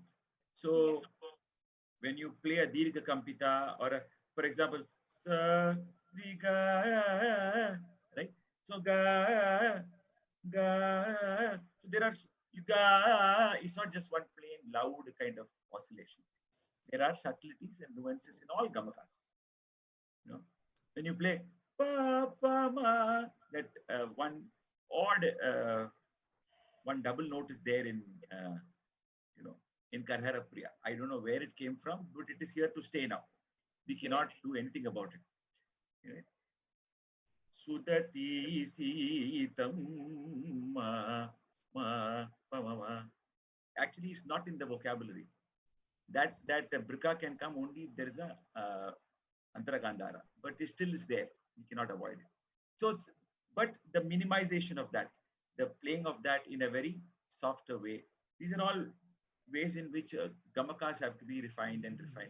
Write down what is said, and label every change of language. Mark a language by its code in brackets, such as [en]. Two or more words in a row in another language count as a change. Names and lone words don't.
[en] So when you play a [sa] dirgha kampita [en] or a, for example, sa, ri, ga, right? So ga, ga, so there are, ga, it's not just one plain loud kind of oscillation. There are subtleties and nuances in all gamakas. You know, when you play pa, pa, ma, that one odd, one double note is there in, in Karhara Priya. I don't know where it came from, but it is here to stay now. We cannot do anything about it. Sudati Sitam ma, ma, pa, ma. Actually, it's not in the vocabulary. That brika can come only if there is a [sa] Antara Gandhara, [en] but it still is there. We cannot avoid it. So, but the minimization of that, the playing of that in a very softer way, these are all ways in which gamakas have to be refined and refined.